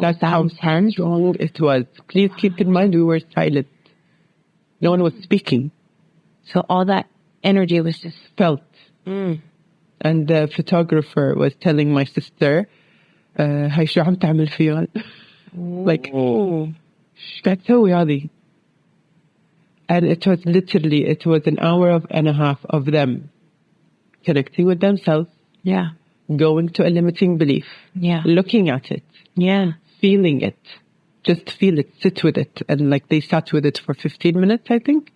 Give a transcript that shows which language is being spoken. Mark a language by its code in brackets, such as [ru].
[en] That's how strong it was. Please keep in mind we were silent. No one was speaking. So all that energy was just felt. And the photographer was telling my sister, هاي شو عم تعمل فيها? [ar] Like, شو قاعد تسوي هذه? [en] And it was an hour and a half of them connecting with themselves. Yeah. Going to a limiting belief. Yeah. Looking at it. Yeah. Feeling it. Just feel it, sit with it. And like they sat with it for 15 minutes, I think.